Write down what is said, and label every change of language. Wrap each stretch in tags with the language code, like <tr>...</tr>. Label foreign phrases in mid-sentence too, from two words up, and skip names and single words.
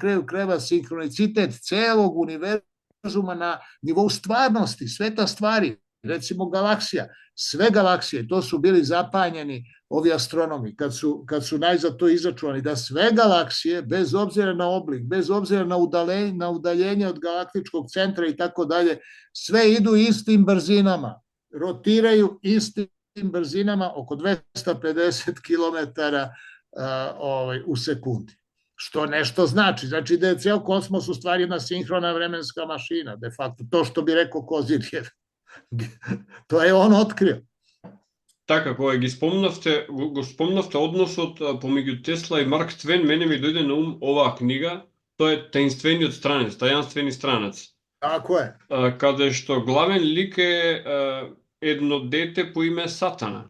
<sr>kraju krajeva sinkronicitet celog univerzuma na nivou stvarnosti, sveta stvari, recimo galaksija, sve galaksije, to su bili zapanjeni ovi astronomi kad su najzad to izračunali, da sve galaksije, bez obzira na oblik, bez obzira na udaljenje od galaktičkog centra i tako dalje, sve idu istim brzinama, rotiraju istim brzinama oko 250 km u sekundi. Što nešto znači. Znači da je ceo kosmos u stvari jedna sinhrona vremenska mašina, de facto. To što bi rekao Kozirjev. To je on otkrio.</sr> <mk>Така, кога ги спомнавте односот помеѓу Тесла и Марк Твен, мене ми дојде на ум оваа книга, тоа е Таинствениот странец, Тајанствени странец.</mk> <sr>Тако е.</sr> <mk>Каде што главен лик е едно дете по име Сатана.</mk>